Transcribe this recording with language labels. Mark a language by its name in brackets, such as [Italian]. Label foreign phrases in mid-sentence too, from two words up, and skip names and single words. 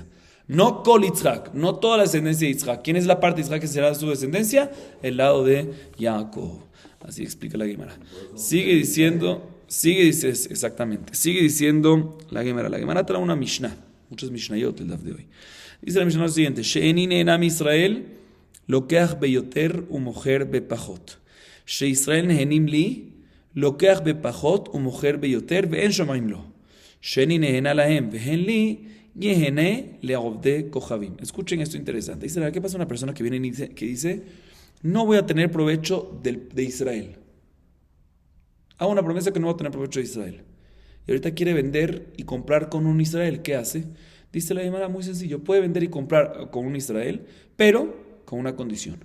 [Spanish] No Kol Yitzhak, no toda la descendencia de Yitzhak. ¿Quién es la parte de Yitzhak que será su descendencia? El lado de Jacob. Así explica la Gemara. Sigue diciendo la Gemara. La Gemara trae una Mishnah, muchas Mishnayot el daf de hoy. Dice la Mishnah lo siguiente: [Hebrew] שאיני נהנה ישראל, לוקח ביותר ומוכר בפחות. שישראל נהנים לי, לוקח בפחות ומוכר ביותר ואין שומעים לו. שאני נהנה להם ואין לי, [Spanish] escuchen esto interesante. Dice, ¿qué pasa a una persona que viene y dice, no voy a tener provecho de Israel? Hago una promesa que no voy a tener provecho de Israel. Y ahorita quiere vender y comprar con un Israel. ¿Qué hace? Dice la Gemara, muy sencillo. Puede vender y comprar con un Israel, pero con una condición.